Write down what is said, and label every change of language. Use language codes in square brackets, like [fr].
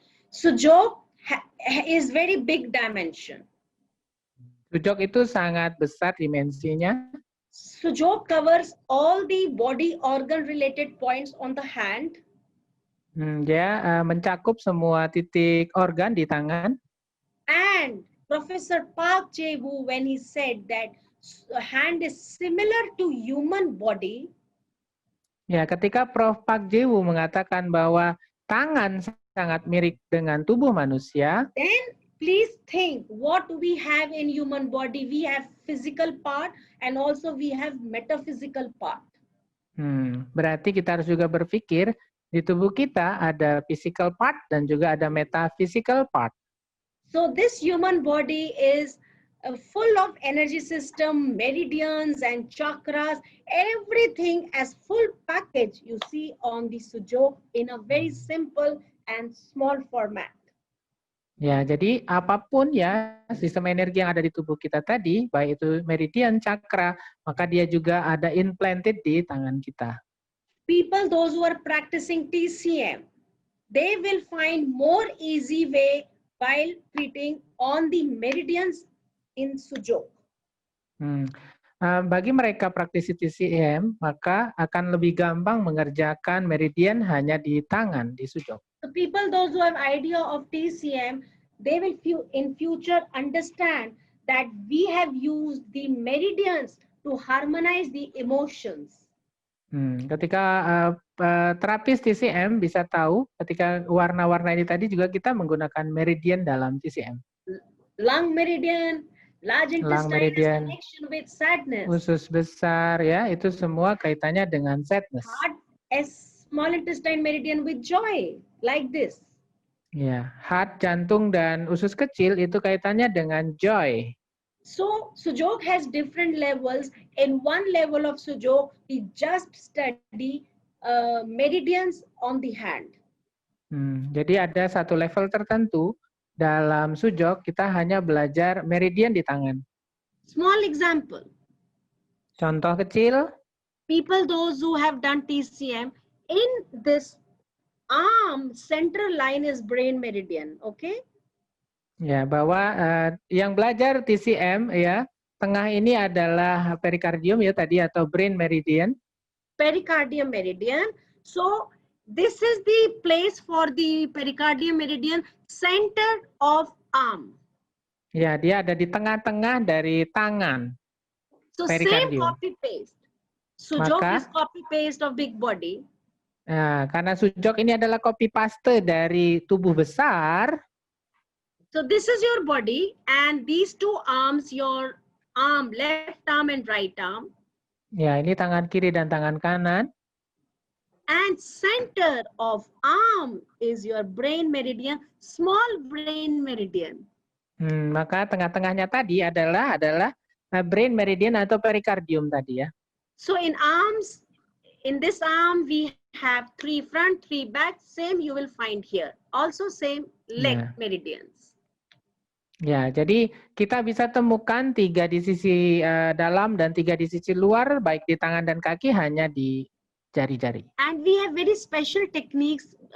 [en] Sujok is very big dimension. [id] Sujok itu sangat besar dimensinya. [en] Sujok covers all the body organ related points on the hand. [id] Dia mencakup semua titik organ di tangan. [en] And Professor Park Jae-woo, when he said that hand is similar to human body. [id] Ya, ketika Prof. Park Jae-woo mengatakan bahwa tangan sangat mirip dengan tubuh manusia. [en] Then please think what we have in human body. We have physical part and also we have metaphysical part. [id] Berarti kita harus juga berpikir di tubuh kita ada physical part dan juga ada metaphysical part. [en] So this human body is full of energy system, meridians and chakras, everything as full package you see on the Sujok in a very simple and small format. [id] Ya, jadi apapun ya sistem energi yang ada di tubuh kita tadi, baik itu meridian, chakra, maka dia juga ada implanted di tangan kita. [en] People, those who are practicing TCM, they will find more easy way while treating on the meridians in Sujok. [id] Bagi mereka praktisi TCM, maka akan lebih gampang mengerjakan meridian hanya di tangan, di Sujok. [en] The people, those who have idea of TCM, they will in future understand that we have used the meridians to harmonize the emotions. [id] Ketika terapis TCM bisa tahu, ketika warna-warna ini tadi juga kita menggunakan meridian dalam TCM. [en] Lung meridian, large intestine connection with sadness. [id] Usus besar, ya, itu semua kaitannya dengan sadness. [en] Heart, small intestine meridian with joy, like this. [id] Ya, heart, jantung dan usus kecil itu kaitannya dengan joy. [en] So Sujok has different levels. In one level of Sujok, we just study meridians on the hand. [id] Jadi ada satu level tertentu dalam Sujok kita hanya belajar meridian di tangan. [en] Small example. [id] Contoh kecil. [en] People those who have done TCM, in this arm central line is brain meridian, okay? [id] Ya, bahwa yang belajar TCM ya, tengah ini adalah perikardium ya tadi atau brain meridian. [en] Pericardium meridian. So this is the place for the pericardium meridian, center of arm. [id] Ya, dia ada di tengah-tengah dari tangan. [en] So same copy paste. Sujok is copy paste of big body. [id] Nah, karena Sujok ini adalah copy paste dari tubuh besar. [en] So this is your body and these two arms, your arm, left arm and right arm. [id] Ya, ini tangan kiri dan tangan kanan. [en] And center of arm is your brain meridian, small brain meridian. [id] Maka tengah-tengahnya tadi adalah brain meridian atau perikardium tadi ya. [en] So in arms, in this arm we have 3 front, 3 back, same you will find here. Also same leg meridians. [id] Ya, jadi kita bisa temukan 3 di sisi dalam dan 3 di sisi luar, baik di tangan dan kaki, hanya di jari-jari. [en] And we have very special techniques.